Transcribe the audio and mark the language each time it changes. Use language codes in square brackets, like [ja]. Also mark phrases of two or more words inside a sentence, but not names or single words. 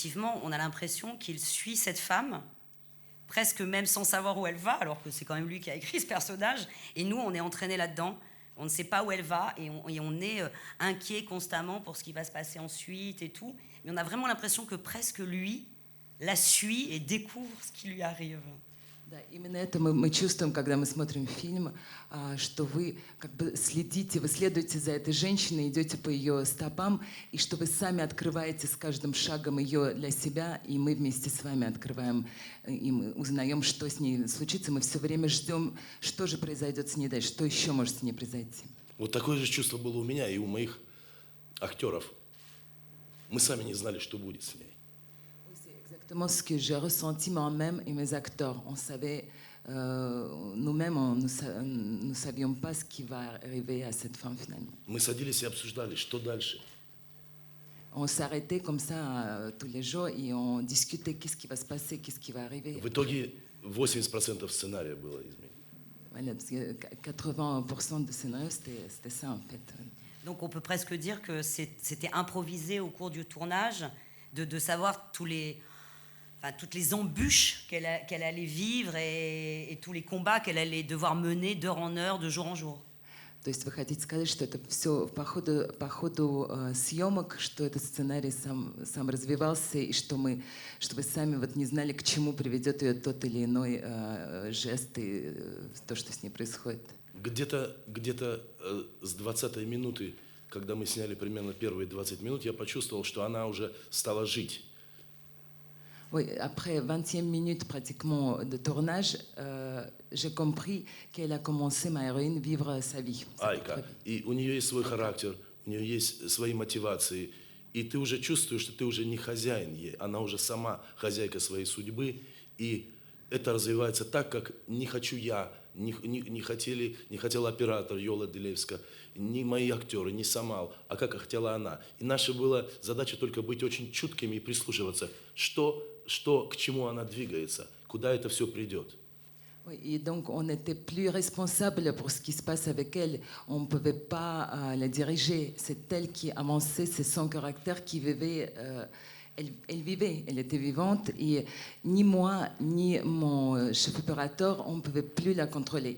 [fr] Effectivement, on a l'impression qu'il suit cette femme presque même sans savoir où elle va, alors que c'est quand même lui qui a écrit ce personnage. Et nous, on est entraînés là-dedans. On ne sait pas où elle va et on est inquiet constamment pour ce qui va se passer ensuite et tout. Mais on a vraiment l'impression que presque lui la suit et découvre ce qui lui arrive. [ru] Да, именно это мы чувствуем, когда мы смотрим фильм, что вы как бы следите, вы следуете за этой женщиной, идете по ее стопам, и что вы сами открываете с каждым шагом ее для себя, и мы вместе с вами открываем, и мы узнаем, что с ней случится. Мы все время ждем, что же произойдет с ней дальше, что еще может с ней произойти. Вот такое же чувство было у меня и у моих актеров. Мы сами не знали, что будет с ней. [fr] Exactement ce que j'ai ressenti moi-même et mes acteurs. On savait, nous-mêmes, nous ne savions pas ce qui va arriver à cette fin finalement. [ru] Мы садились и обсуждали, что дальше. [fr] On s'arrêtait comme ça tous les jours et on discutait qu'est-ce qui va se passer, qu'est-ce qui va arriver. [ru] В итоге 80% сценария было изменено. [fr] Voilà, parce que 80% de scénario, c'était ça en fait. Donc on peut presque dire que c'était improvisé au cours du tournage, de savoir toutes les embûches qu'elle allait vivre et tous les combats qu'elle allait devoir mener d'heure en heure, de jour en jour. [ru] То есть вы хотите сказать, что это все по ходу съемок, что этот сценарий сам развивался, и что вы сами вот не знали, к чему приведет ее тот или иной жест и то, что с ней происходит? Где-то с 20-й минуты, когда мы сняли примерно первые 20 минут, я почувствовал, что она уже стала жить. [fr] Oui, après 20e minute pratiquement de tournage, j'ai compris qu'elle a commencé, ma héroïne, vivre sa vie. [ru] Айка. И у нее есть свой характер, у нее есть свои мотивации. И ты уже чувствуешь, что ты уже не хозяин ей, она уже сама хозяйка своей судьбы. И это развивается так, как не хочу я, не хотел оператор Йола Делевска, ни мои актеры, ни Самал, а как хотела она. И наша была задача только быть очень чуткими и прислушиваться, к чему она двигается, куда это все придет. [fr] Oui, et donc on n'était plus responsable pour ce qui se passe avec elle. On ne pouvait pas la diriger. C'est elle qui avançait, c'est son caractère qui vivait. Elle vivait, elle était vivante. Et ni moi, ni mon chef opérateur, on ne pouvait plus la contrôler.